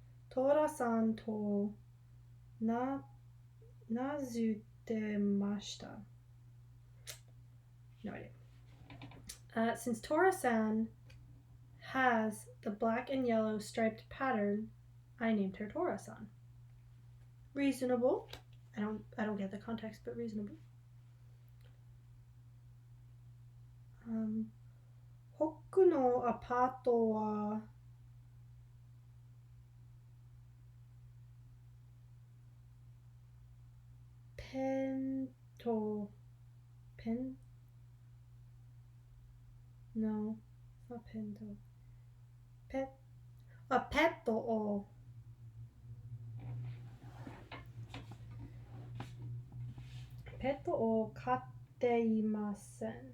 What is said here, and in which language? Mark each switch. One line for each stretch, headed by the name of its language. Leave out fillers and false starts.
Japanese: トラさんと名付けました。
English: No idea. Since Tora-san has the black and yellow striped pattern, I named her Tora-san. Reasonable. I don't get the context, but reasonable.
Japanese: 僕のアパートはペンとペン
English: No, it's not
Japanese: ペンとペットを飼っていません。